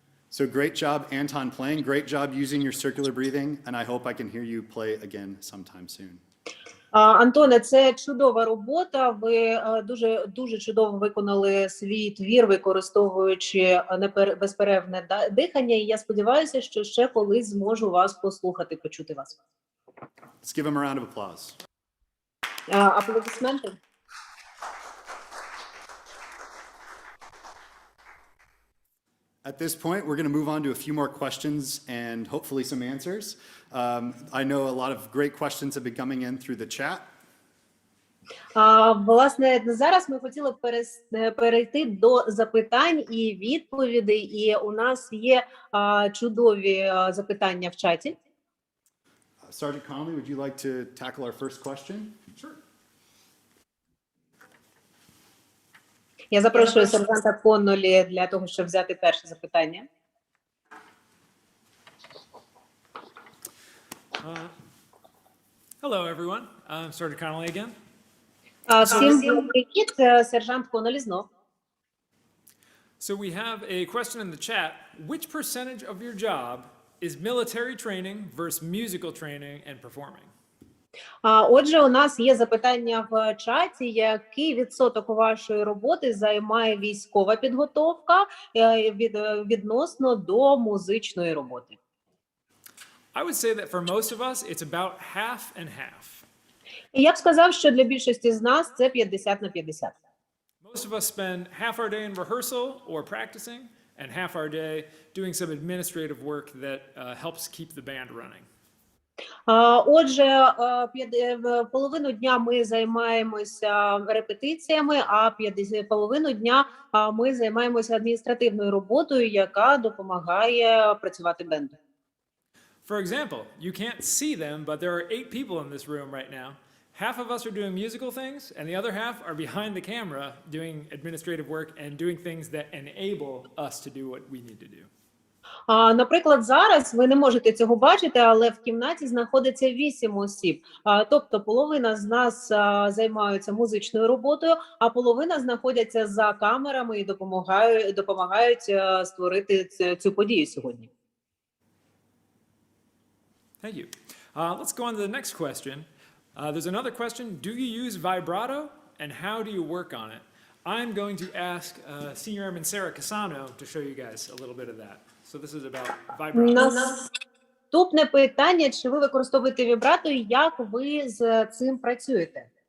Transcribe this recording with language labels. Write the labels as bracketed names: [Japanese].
[English] So great job, Anton, playing. Great job using your circular breathing, and I hope I can hear you play again sometime soon. [Ukrainian] Антоне, це чудова робота. Ви дуже чудово виконали свій твір, використовуючи безперервне дихання. І я сподіваюся, що ще колись зможу вас послухати, почути вас. [English] Let's give him a round of applause. [Ukrainian] Аплодисменти. [English] At this point, we're going to move on to a few more questions and hopefully some answers. I know a lot of great questions have been coming in through the chat. [Ukrainian] Власне, зараз ми хотіли перейти до запитань і відповідей, і у нас є чудові запитання в чаті. [English] Sergeant Connolly, would you like to tackle our first question? Sure. [Ukrainian] Я запрошую сержанта Коннолі для того, щоб взяти перше запитання. [English] Hello, everyone. I'm Sergeant Connolly again. [Ukrainian] Всім привіт, сержант Коннолі знов. [English] So we have a question in the chat. Which percentage of your job is military training versus musical training and performing? [Ukrainian] Отже, у нас є запитання в чаті, який відсоток вашої роботи займає військова підготовка відносно до музичної роботи? [English] I would say that for most of us, it's about half and half. [Ukrainian] І я б сказав, що для більшості з нас це 50 на 50. [English] Most of us spend half our day in rehearsal or practicing, and half our day doing some administrative work that helps keep the band running. [Ukrainian] Отже, половину дня ми займаємося репетиціями, а половину дня ми займаємося адміністративною роботою, яка допомагає працювати бенду. [English] For example, you can't see them, but there are 8 people in this room right now. Half of us are doing musical things, and the other half are behind the camera doing administrative work and doing things that enable us to do what we need to do. [Ukrainian] Наприклад, зараз ви не можете цього бачити, але в кімнаті знаходиться 8 осіб. Тобто половина з нас займаються музичною роботою, а половина знаходяться за камерами і допомагають створити цю подію сьогодні. [English] Thank you. Let's go on to the next question. There's another question. Do you use vibrato, and how do you work on it? I'm going to ask Senior Airman Sarah Casano to show you guys a little bit of that. So this is about vibrato. [Ukrainian] Наступне питання, чи ви використовуєте вібрато і як ви з цим працюєте?